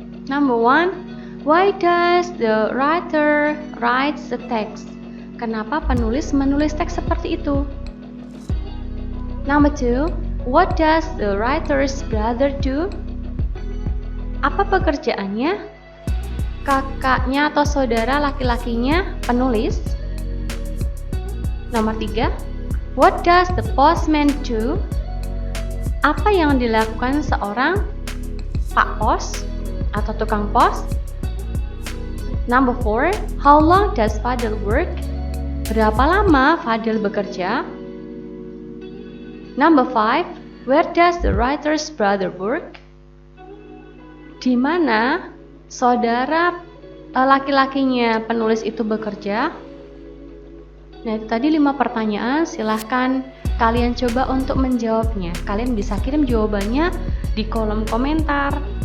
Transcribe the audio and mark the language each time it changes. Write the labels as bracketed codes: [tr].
[en] Number 1, why does the writer write the text? [id] Kenapa penulis menulis teks seperti itu? [en] Number 2, what does the writer's brother do? [id] Apa pekerjaannya? Kakaknya atau saudara laki-lakinya penulis. [en] Nomor 3, what does the postman do? [id] Apa yang dilakukan seorang Pak Pos atau tukang pos? [en] Number 4, how long does Fadil work? [id] Berapa lama Fadil bekerja? [en] Number 5, where does the writer's brother work? [id] Di mana saudara laki-lakinya penulis itu bekerja? Nah, itu tadi 5 pertanyaan. Silahkan kalian coba untuk menjawabnya. Kalian bisa kirim jawabannya di kolom komentar.